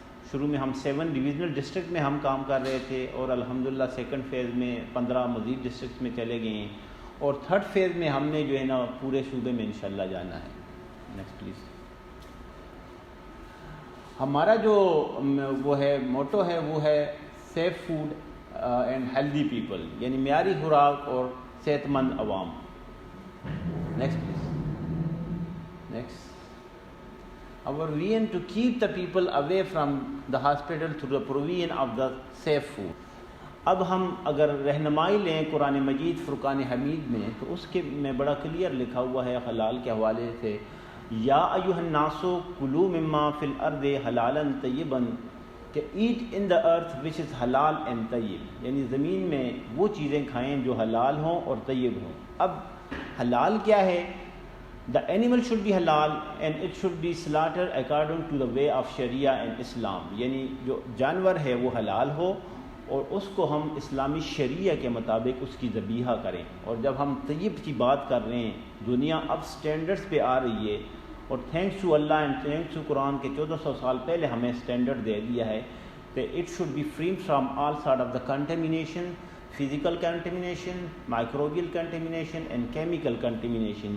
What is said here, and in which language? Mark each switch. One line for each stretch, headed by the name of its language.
Urdu: شروع میں ہم 7 ڈویژنل ڈسٹرکٹ میں ہم کام کر رہے تھے، اور الحمدللہ سیکنڈ فیز میں 15 مزید ڈسٹرکٹس میں چلے گئے ہیں، اور تھرڈ فیز میں ہم نے جو ہے نا پورے صوبے میں انشاءاللہ جانا ہے. Next please. ہمارا جو وہ ہے موٹو ہے وہ ہے safe food and healthy people, یعنی معیاری خوراک اور صحت مند عوام.
English: Next please. Next. Our vision to keep the people away from the hospital through the provision of the safe food.
Urdu: اب ہم اگر رہنمائی لیں قرآن مجید فرقان حمید میں، تو اس کے میں بڑا کلیئر لکھا ہوا ہے حلال کے حوالے سے،
Arabic: یا ایھا الناس کلوا مما فی الارض حلالا طیبا،
Urdu: کہ
English: eat in the earth which is حلال and طیب،
Urdu: یعنی زمین میں وہ چیزیں کھائیں جو حلال ہوں اور طیب ہوں. اب حلال کیا ہے؟
English: The animal should be halal and it should be slaughtered according to the way of Sharia and Islam.
Urdu: یعنی جو جانور ہے وہ حلال ہو اور اس کو ہم اسلامی شریعہ کے مطابق اس کی ذبیحہ کریں. اور جب ہم طیب کی بات کر رہے ہیں، دنیا اب سٹینڈرڈز پہ آ رہی ہے، اور thanks to Allah and thanks to قرآن کے 1400 سال پہلے ہمیں سٹینڈرڈ دے دیا ہے کہ
English: It should be free from all sort of the contamination, physical contamination, microbial contamination and chemical contamination.